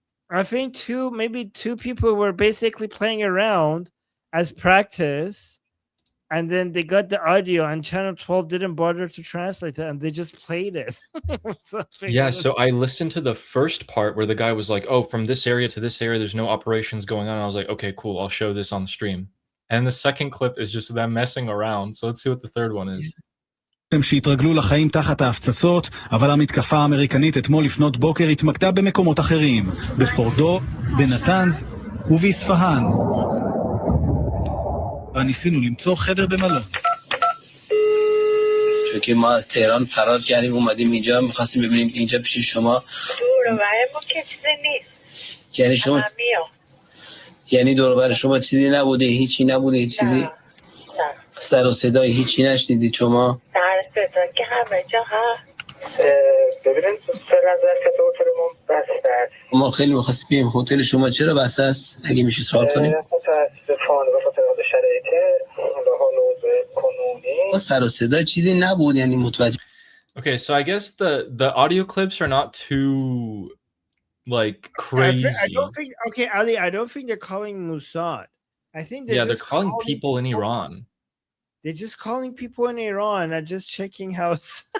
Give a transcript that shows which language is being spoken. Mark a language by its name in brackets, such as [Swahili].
[English] I think maybe two people were basically playing around as practice, and then they got the audio, and Channel 12 didn't bother to translate it, and they just played it. Yeah, so I listened to the first part where the guy was like, "Oh, from this area to this area, there's no operations going on." And I was like, "Okay, cool. I'll show this on the stream." And the second clip is just them messing around. So let's see what the third one is. [Hebrew] שהתרגלו לחיים תחת ההפצצות, אבל המתקפה האמריקנית אתמול לפנות בוקר התמקדה במקומות אחרים, בפורדו, בנתנז ובאספהאן. וניסינו למצוא חדר במלון. [Persian] چون که ما از تهران فرار کردیم اومدیم اینجا می‌خواستیم ببینیم اینجا پیش شما دور و بر ما که چیزی نیست. یعنی شما یعنی دور و بر شما چیزی نبوده، هیچی نبوده، هیچ چیزی سر و صدای هیچی نشنیدید شما؟ سر صدا که همه جا هست. ببینید فعلا که هتلمون بسته است. ما خیلی می‌خواستیم بریم هتل شما چرا بسته است؟ اگه میشه سوال کنیم. متأسفانه به خاطر شرایط حال وضع کنونی سر و صدا چیزی نبود یعنی متوجه. [English] Okay, so I guess the audio clips are not too like crazy. I don't think. Okay, Ali, I don't think they're calling Mossad. I think they're calling people in Iran. They're just calling people in Iran and just checking house.